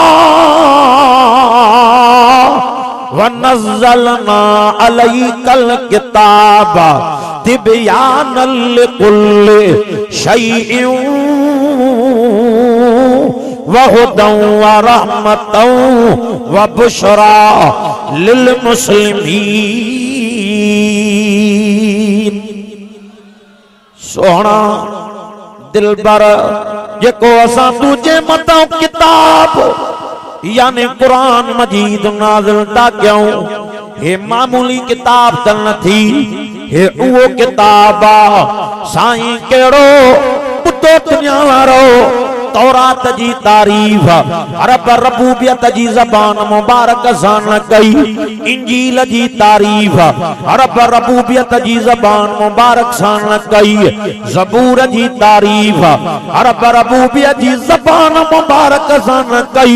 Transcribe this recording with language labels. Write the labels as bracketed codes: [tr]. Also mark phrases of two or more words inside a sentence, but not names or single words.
[ar] ونزلنا عليك الكتاب تبيانا لكل شيء وهدى ورحمة وبشرى للمسلمين [sd] सोहना दिलबर जेको असां तुझे मथां किताब यानी कुरान मजीद नाज़िल था कयूं हे मामूली किताब त न थी हे उहो किताब आ साईं केड़ो ॿुधो दुनिया वारो तौरात जी तारीफ रब रबूबियत जी ज़बान मुबारक सां कई, इंजील जी तारीफ रब रबूबियत जी ज़बान मुबारक सां कई, ज़बूर जी तारीफ रब रबूबियत जी ज़बान मुबारक सां कई।